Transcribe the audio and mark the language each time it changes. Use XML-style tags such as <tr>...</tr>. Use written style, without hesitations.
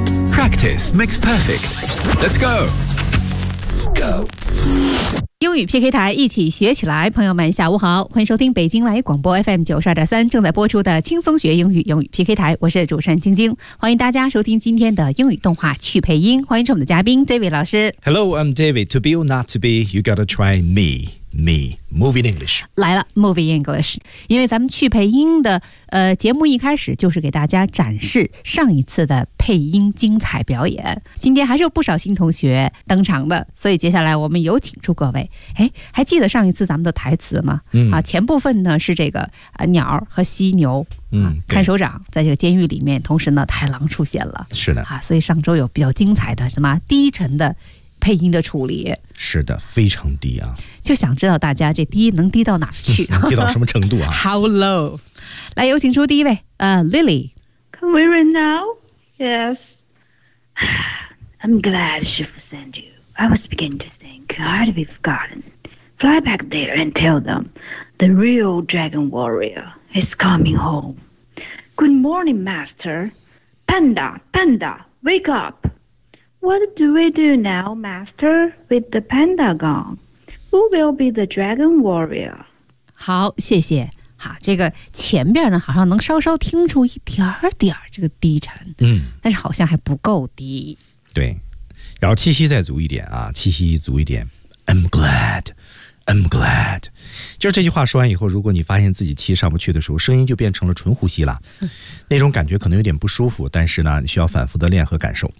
<en>Practice makes perfect. Let's go. Let's go.</en> <zh>英语 PK 台，一起学起来。朋友们下午好，欢迎收听北京外语广播 FM92.3 正在播出的轻松学英语，英语 PK 台，我是主持人晶晶。欢迎大家收听今天的英语动画趣配音，欢迎我们的嘉宾 David 老师。</zh> <en>Hello, I'm David. To be or not to be, you gotta try me. Me, Movie in English.</en> <zh>来了 Movie English. 因为咱们去配音的节目一开始就是给大家展示上一次的配音精彩表演。今天还是有不少新同学登场的，所以接下来我们有请出各位。哎，还记得上一次咱们的台词吗？啊，前部分呢是这个鸟和犀牛。看守长在这个监狱里面，同时呢太郎出现了。是的。啊，所以上周有比较精彩的什么低沉的配音的处理。是的，非常低啊。就想知道大家这低能低到哪儿去，低到什么程度啊。</zh> <en>How low?</en> <zh>来，有请出第一位Lily.</zh> <en>Can we run now? Yes. I'm glad Shifu sent you. I was beginning to think I'd be forgotten. Fly back there and tell them the real dragon warrior is coming home. Good morning, master. Panda, panda, wake up. What do we do now, master, with the panda gone? Who will be the dragon warrior?</en> <zh>好，谢谢。好，这个前边呢，好像能稍稍听出一点点这个低沉，但是好像还不够低。对，然后气息再足一点啊，气息足一点。</zh> <en>I'm glad, I'm glad。</en> <zh>就是这句话说完以后，如果你发现自己气上不去的时候，声音就变成了纯呼吸了，那种感觉可能有点不舒服，但是呢，你需要反复的练和感受</zh>